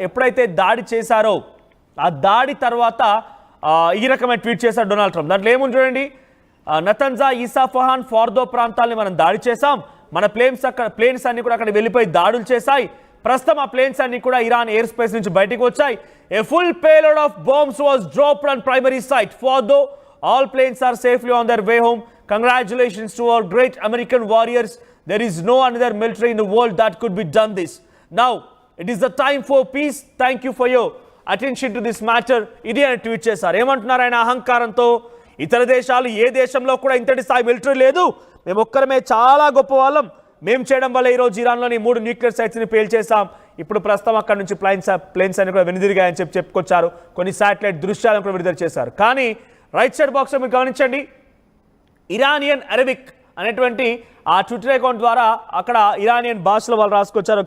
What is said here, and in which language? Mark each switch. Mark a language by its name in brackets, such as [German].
[Telugu] ఎప్పుడైతే దాడి చేశారో ఆ దాడి తర్వాత ఈ రకమైన ట్వీట్ చేశారు డొనాల్డ్ ట్రంప్. దాంట్లో ఏముంది చూడండి. నతన్జా, ఇస్ఫహాన్, ఫార్దో ప్రాంతాలని మనం దాడి చేశాం. మన ప్లేన్స్ అన్ని కూడా అక్కడ వెళ్ళిపోయి దాడులు చేశాయి. ప్రస్తుతం ఆ ప్లేన్స్ అన్ని కూడా ఇరాన్ ఎయిర్ స్పేస్ నుంచి బయటకు వచ్చాయి. [English] A full payload of bombs was dropped on primary site. Fordo, all planes are safely on their way home. Congratulations to our great American warriors. There is no another military in the world that could be done this. Now, it is the time for peace. Thank you for your attention to this matter. [Telugu] ఇది అని tweet చేశారు. ఏమంటున్నారు ఆయన అహంకారంతో? ఇతర దేశాలు ఏ దేశంలో కూడా ఇంతటి స్థాయి మిలిటరీ లేదు, మేము ఒక్కరమే చాలా గొప్ప వాళ్ళం, మేము చేయడం వల్ల ఈరోజు ఇరాన్లోని 3 న్యూక్లియర్ సైట్స్ని పేల్చేసాం. ఇప్పుడు ప్రస్తుతం అక్కడ నుంచి ప్లేన్స్ అని కూడా వెనుదిరిగాయని చెప్పుకొచ్చారు. కొన్ని శాటిలైట్ దృశ్యాలను కూడా విడుదల చేశారు. కానీ రైట్ సైడ్ బాక్స్లో మీరు గమనించండి, ఇరానియన్ అరబిక్ అనేటువంటి ఆ ట్విట్టర్ అకౌంట్ ద్వారా అక్కడ ఇరానియన్ భాషలో వాళ్ళు రాసుకొచ్చారు.